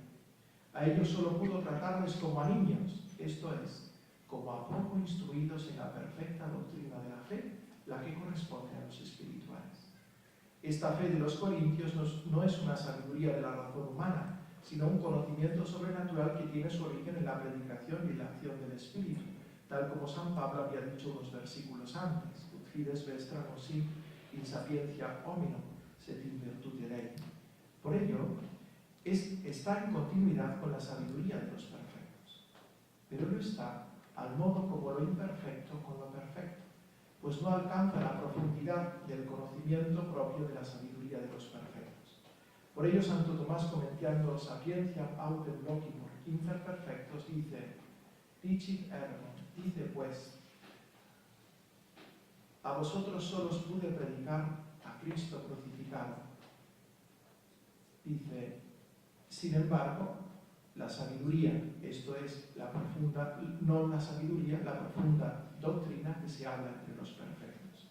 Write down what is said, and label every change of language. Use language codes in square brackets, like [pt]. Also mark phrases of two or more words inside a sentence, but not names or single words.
[es] A ellos solo pudo tratarles como a niños, esto es, como a poco instruidos en la perfecta doctrina de la fe, la que corresponde a los espirituales. Esta fe de los corintios no es una sabiduría de la razón humana, sino un conocimiento sobrenatural que tiene su origen en la predicación y en la acción del Espíritu, tal como San Pablo había dicho unos versículos antes, [la] ut fides vestra non sit in sapientia hominum, sed in virtute Dei. [es] Por ello, está en continuidad con la sabiduría de los perfectos, pero no está al modo como lo imperfecto con lo perfecto, pues no alcanza la profundidad del conocimiento propio de la sabiduría de los perfectos. Por ello, Santo Tomás, comentando [la] Sapientiam autem locimur infer perfectos, [es] dice: [la] Dicit ergo, [es] dice pues, a vosotros solos pude predicar a Cristo crucificado. Dice: sin embargo, la sabiduría, esto es, la profunda, no la sabiduría, la profunda doctrina que se habla entre los perfectos.